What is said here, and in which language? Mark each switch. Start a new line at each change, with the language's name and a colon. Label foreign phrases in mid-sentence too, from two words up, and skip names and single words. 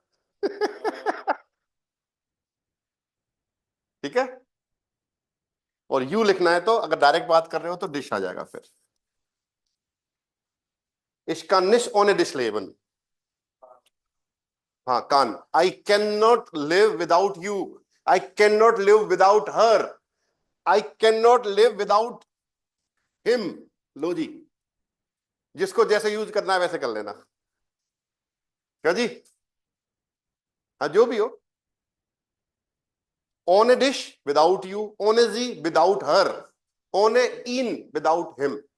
Hindi: ठीक है, और यू लिखना है तो अगर डायरेक्ट बात कर रहे हो तो डिश आ जाएगा फिर।
German: Ich kann nicht ohne dich leben।
Hindi: हाँ, कान,
English: I can not live without you, I can not live without her, I can not live without him.
Hindi: लो जी, जिसको जैसे यूज करना है वैसे कर लेना। क्या जी? हाँ, जो भी हो।
German: ohne dich
English: without you,
German: ohne sie
English: without her,
German: ohne ihn
English: without him.